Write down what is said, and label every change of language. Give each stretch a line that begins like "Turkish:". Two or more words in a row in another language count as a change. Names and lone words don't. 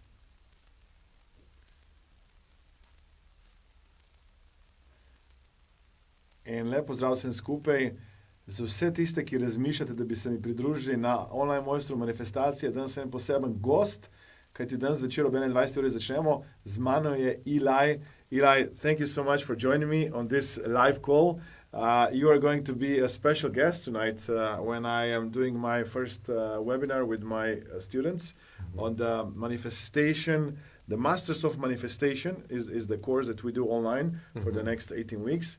Slovenian: In lepo zdrav vsem skupaj. Za vse tiste, ki razmišljate, da bi se mi pridružili na online Mojstru Manifestacije, danes sem poseben gost, kajti danes večer ob 21. uri začnemo. Z mano je Eli.
English: Eli, thank you so much for joining me on this live call. You are going to be a special guest tonight when I am doing my first webinar with my students on the manifestation. The Masters of Manifestation is the course that we do online for the next 18 weeks.